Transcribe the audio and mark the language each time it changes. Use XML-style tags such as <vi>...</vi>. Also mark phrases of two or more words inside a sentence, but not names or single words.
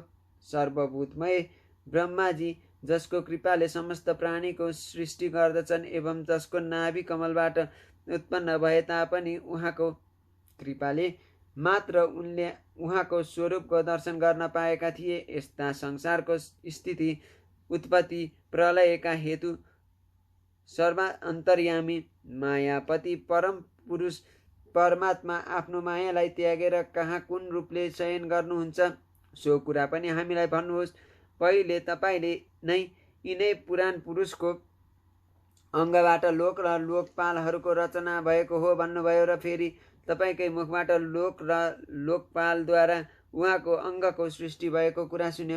<ne>सर्वभूतमय ब्रह्माजी जसको कृपाले समस्त प्राणीको सृष्टि गर्दछन् एवं जसको नाभि कमलबाट उत्पन्न भए तापनि उहाँको कृपाले मात्र उनले उहाँको स्वरूपको दर्शन गर्न पाएका थिए। यस्ता संसारको स्थिति उत्पत्ति प्रलयका हेतु सर्वान्तर्यामी मायापति परम पुरुष परमात्मा आफ्नो मायालाई त्यागेर कहाँ कुन रूपले शयन गर्नुहुन्छ सो कुरा पनि हामीलाई भन्नुहोस्। पहिले तपाईँले नै यिनै पुराण पुरुषको अङ्गबाट लोक र लोकपालहरूको रचना भएको हो भन्नुभयो र फेरि तपाईँकै मुखबाट लोक र लोकपालद्वारा उहाँको अङ्गको सृष्टि भएको कुरा सुन्यौँ।</ne>